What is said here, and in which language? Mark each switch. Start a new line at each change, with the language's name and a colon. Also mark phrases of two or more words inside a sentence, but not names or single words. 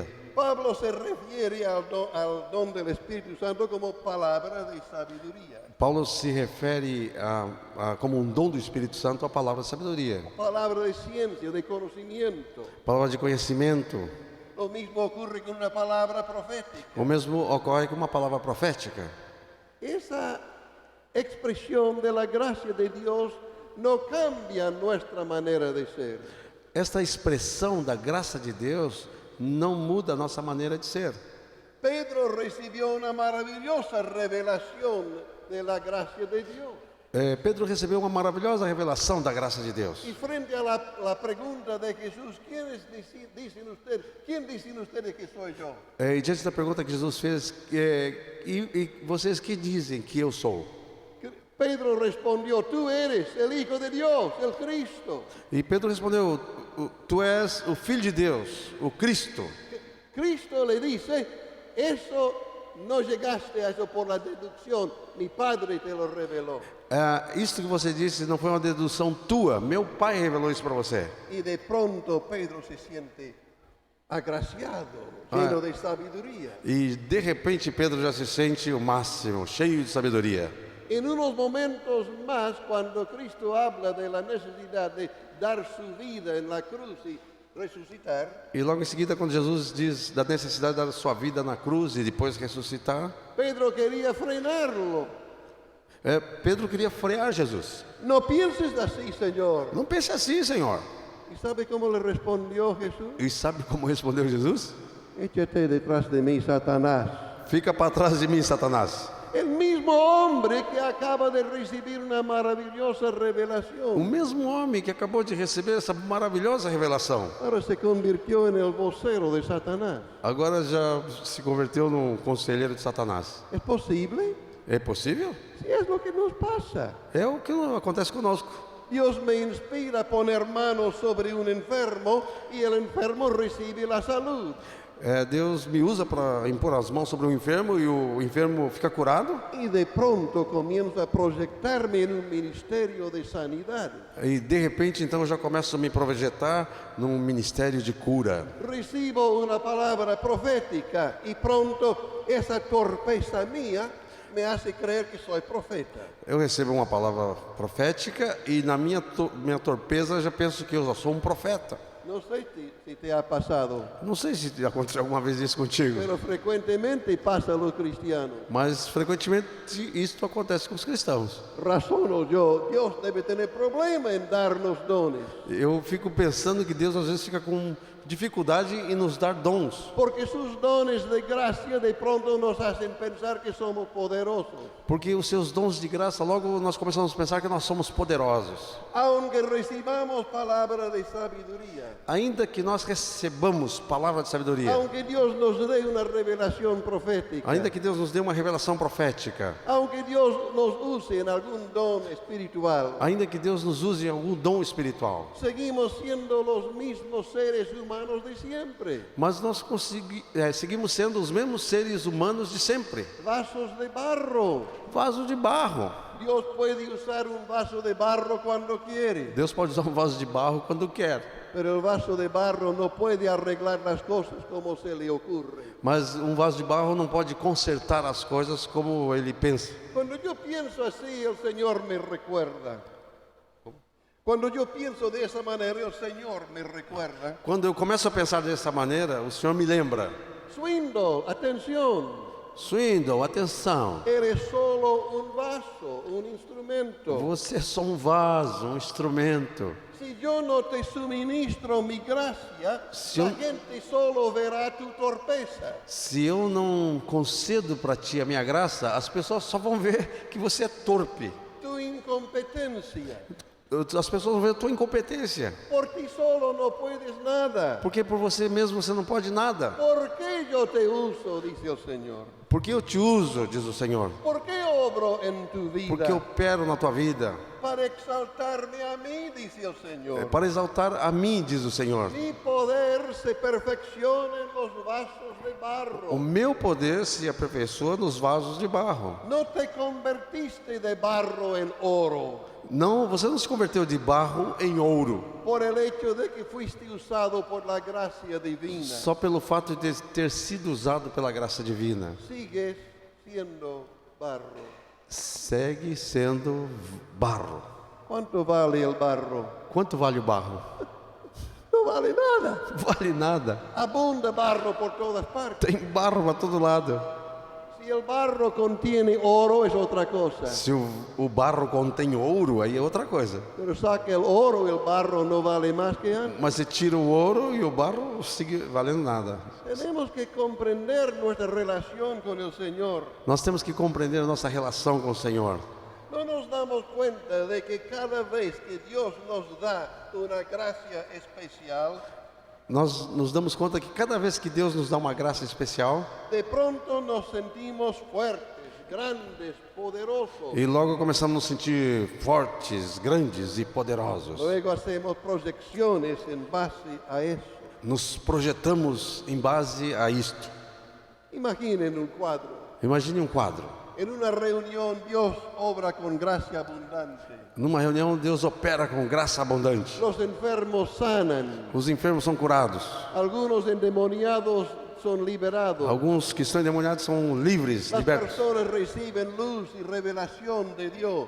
Spanish: Pablo se refiere al don del Espíritu Santo como palabra de sabiduría,
Portuguese: Paulo se refere como um dom do Espírito Santo à palavra de sabedoria,
Spanish: palabra de ciencia, de conocimiento.
Portuguese: palavra de conhecimento.
Spanish: Lo mismo ocurre con una palabra profética.
Portuguese: O mesmo ocorre com uma palavra profética.
Spanish: Esa expresión de la gracia de Dios no cambia nuestra manera de ser.
Portuguese: Esta expressão da graça de Deus não muda a nossa maneira de ser.
Spanish: Pedro recibió una maravillosa revelación de la gracia de Dios.
Portuguese: Pedro recebeu uma maravilhosa revelação da graça de Deus.
Spanish: Y frente a la pregunta de Jesús, ¿quién dicen ustedes que soy yo?
Portuguese: E diante da pergunta que Jesus fez, e vocês que dizem que eu sou?
Spanish: Pedro respondió, tú eres el Hijo de Dios, el Cristo.
Portuguese: E Pedro respondeu: Tu és o Filho de Deus, o Cristo.
Spanish: Cristo le dice, eso no llegaste a eso por la deducción, mi Padre te lo reveló.
Portuguese: Isto que você disse não foi uma dedução tua, meu Pai revelou isso para você.
Spanish: Y de pronto Pedro se siente agraciado, lleno de sabiduría.
Portuguese: E de repente Pedro já se sente o máximo, cheio de sabedoria.
Spanish: En unos momentos más, cuando Cristo habla de la necesidad de dar su vida en la cruz y resucitar,
Portuguese: E logo em seguida, quando Jesus diz da necessidade da sua vida na cruz e depois ressuscitar,
Spanish: Pedro quería frenarlo.
Portuguese: Pedro queria frear Jesus.
Spanish: No pienses así, Señor.
Portuguese: Não pense assim, Senhor.
Spanish: ¿Y sabe cómo le respondió Jesús?
Portuguese: E sabe como respondeu Jesus?
Spanish: Échate detrás de mí, Satanás.
Portuguese: Fica para trás de mim, Satanás.
Spanish: El mismo hombre que acaba de recibir una maravillosa
Portuguese: O
Spanish: revelación,
Portuguese: mesmo homem que acabou de receber essa maravilhosa revelação,
Spanish: ahora se convirtió en el vocero de Satanás.
Portuguese: agora já se converteu num conselheiro de Satanás.
Spanish: ¿Es posible?
Portuguese: É possível?
Spanish: Sí, es lo que nos pasa.
Portuguese: É o que acontece conosco.
Spanish: Dios me inspira a poner manos sobre un enfermo y el enfermo recibe la salud.
Portuguese: Deus me usa para impor as mãos sobre o enfermo e o enfermo fica curado.
Spanish: Y de pronto comienzo a proyectarme en un ministerio de sanidad.
Portuguese: E de repente, então, eu já começo a me projetar num ministério de cura.
Spanish: Recibo una palabra profética y pronto esa torpeza mía me hace creer que soy profeta.
Portuguese: Eu recebo uma palavra profética e na minha torpeza eu já penso que eu já sou um profeta.
Spanish: No sé si te ha pasado,
Portuguese: Não sei se aconteceu alguma vez isso contigo,
Spanish: pero frecuentemente pasa a los cristianos.
Portuguese: mas frequentemente isso acontece com os cristãos.
Spanish: Razono yo, Dios debe tener problema en darnos dones,
Portuguese: Eu fico pensando que Deus às vezes fica com dificuldade em nos dar dons,
Spanish: porque sus dones de gracia de pronto nos hacen pensar que somos poderosos.
Portuguese: porque os seus dons de graça, logo nós começamos a pensar que nós somos poderosos.
Spanish: Aunque recibamos palabra de sabiduría,
Portuguese: Ainda que nós recebamos palavra de sabedoria,
Spanish: aunque Dios nos dé una revelación profética,
Portuguese: ainda que Deus nos dê uma revelação profética,
Spanish: aunque Dios nos use en algún don espiritual,
Portuguese: ainda que Deus nos use em algum dom espiritual,
Spanish: seguimos siendo los mismos seres humanos de siempre,
Portuguese: mas nós seguimos sendo os mesmos seres humanos de sempre.
Spanish: vasos de barro.
Portuguese: Vaso de barro.
Spanish: Dios puede usar un vaso de barro cuando quiere,
Portuguese: Deus pode usar um vaso de barro quando quer,
Spanish: pero el vaso de barro no puede arreglar las cosas como se le ocurre.
Portuguese: mas um vaso de barro não pode consertar as coisas como ele pensa.
Spanish: Cuando yo pienso así, el Señor me recuerda. Cuando yo pienso de esa manera, el Señor me recuerda.
Portuguese: Quando eu começo a pensar dessa maneira, o Senhor me lembra.
Spanish: Swindle, atención,
Portuguese: Swindle, atenção.
Spanish: eres solo un vaso, un instrumento.
Portuguese: Você é só um vaso, um instrumento.
Spanish: Si yo no te suministro mi gracia, Si la yo- gente solo verá tu torpeza.
Portuguese: Se eu não concedo para ti a minha graça, as pessoas só vão ver que você é torpe.
Spanish: Tu incompetencia.
Portuguese: As pessoas vão ver a tua incompetência.
Spanish: Por ti solo no puedes nada.
Portuguese: Porque por você mesmo você não pode nada.
Spanish: ¿Por qué yo te uso? Dice el Señor.
Portuguese: Porque eu te uso, diz o Senhor.
Spanish: ¿Por qué obro en tu vida?
Portuguese: Porque eu opero na tua vida.
Spanish: Para exaltarme a mí, dice el Señor.
Portuguese: Para exaltar a mim, diz o Senhor.
Spanish: Mi poder se perfecciona en los vasos de barro.
Portuguese: O meu poder se aperfeiçoa nos vasos de barro.
Spanish: No te convertiste de barro en oro
Portuguese: Não, você não se converteu de barro em ouro,
Spanish: por el hecho de que fuiste usado por la gracia divina.
Portuguese: só pelo fato de ter sido usado pela graça divina.
Spanish: Sigues siendo barro.
Portuguese: Segue sendo barro.
Spanish: ¿Cuánto vale el barro?
Portuguese: Quanto vale o barro?
Spanish: No vale nada.
Portuguese: Vale nada.
Spanish: Abunda barro por todas partes.
Portuguese: Tem barro para todo lado.
Spanish: Si el barro contiene oro es otra cosa.
Portuguese: Se o barro contém ouro, aí é outra coisa.
Spanish: Pero saca el oro y el barro no vale más que antes.
Portuguese: Mas você tira o ouro e o barro sigue valendo nada.
Spanish: Tenemos que comprender nuestra relación con el Señor.
Portuguese: Nós temos que compreender a nossa relação com o Senhor.
Spanish: No nos damos cuenta de que cada vez que Dios nos da una gracia especial,
Portuguese: Nós nos damos conta que cada vez que Deus nos dá uma graça especial,
Spanish: de pronto nos sentimos fuertes, grandes, poderosos.
Portuguese: E logo começamos a nos sentir fortes, grandes e poderosos.
Spanish: Luego hacemos proyecciones en base a eso.
Portuguese: Nos projetamos em base a isto.
Spanish: Imaginen un cuadro.
Portuguese: Imagine um quadro.
Spanish: En una reunión Dios obra con gracia abundante.
Portuguese: Numa reunião, Deus opera com graça abundante.
Spanish: Los enfermos sanan.
Portuguese: Os enfermos são curados.
Spanish: Algunos endemoniados son liberados.
Portuguese: Alguns que estão endemoniados são livres,
Spanish: Las
Portuguese: libertos.
Spanish: personas reciben luz y revelación de Dios.